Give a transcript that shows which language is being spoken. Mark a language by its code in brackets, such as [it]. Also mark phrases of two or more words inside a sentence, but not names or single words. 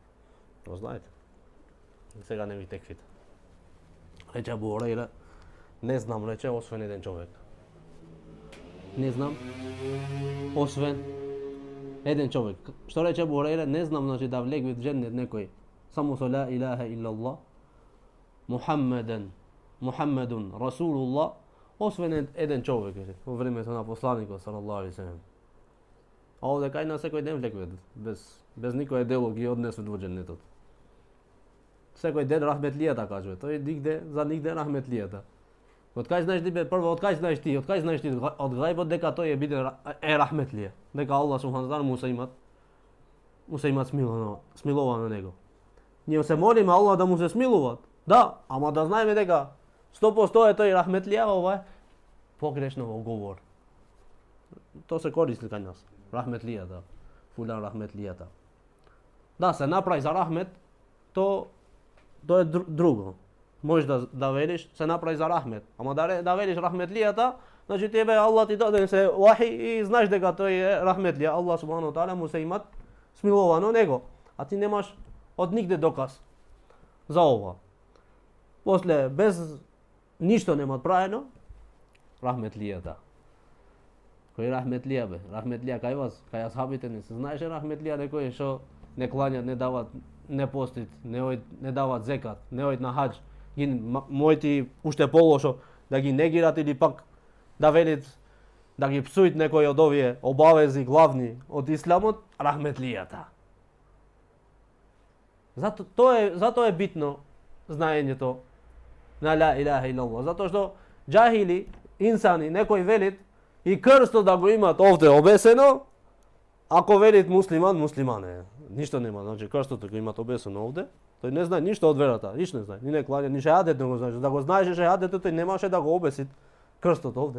[mk] Го знаете. Сега не ви текфите. Рече Абу Хурейра, не знам, рече, освен еден човек. Не знам, освен еден човек. Што рече Абу Хурейра, не знам, значи да влегви в џеннет некој само со [ar] لا إله إلا الله، محمد رسول الله, [mk] освен еден човек во времето на посланикот [ar] صلى الله عليه وسلم. [mk] А овде кај нас секој ден влегуват, без никое дело ги однесуват во џеннетот. Секој ден рахметлијата кажува, тој нигде рахметлијата. Од кај знаеш ти прво, од кај знаеш ти од гајбот дека тој е рахметлија, дека [ar] الله سبحانه تعالى [mk] му се имат смилува на него. Ние се молиме Аллах да му се смилува. Да, ама да знаеме дека 100% е тој рахметлија, ова е погрешно во говор. То се користи кај нас. Рахметлијата, фулан рахметлијата. Да, се направи за рахмет, то е друго. Можеш да велиш, се направи за рахмет. Ама да велиш рахметлијата, значи тебе Аллах ти даде се вахи и знаеш дека тој е рахметлија. [ar] الله سبحانه تعالى [mk] му се имат смилува на него. А ти немаш од нигде доказ за ова. После, без ништо нема правено, рахметлијата. Кој рахметлија бе? Рахметлија кај вас? Кај асхабите не се знаеше рахметлија некој што не кланјат, не дават, не постит, не дават зекат, не ојд на хаџ, ги мојти уште полошо да ги негират или пак да велит да ги псуит некој од овие обавези главни од исламот, рахметлијата. Зато е битно знаењето на [ar] لا إله إلا الله, [mk] затоа што џахили, инсани, некој велит и крстот да го имат овде обесено, ако велит муслиман е. Ништо нема, значи крстот го имат обесено овде, тој не знае ништо од верата, ништо не знае, ни не кланя, ни шехадет не го знаеше. Да го знаеше шехадетот, тој немаше да го обесит крстот овде.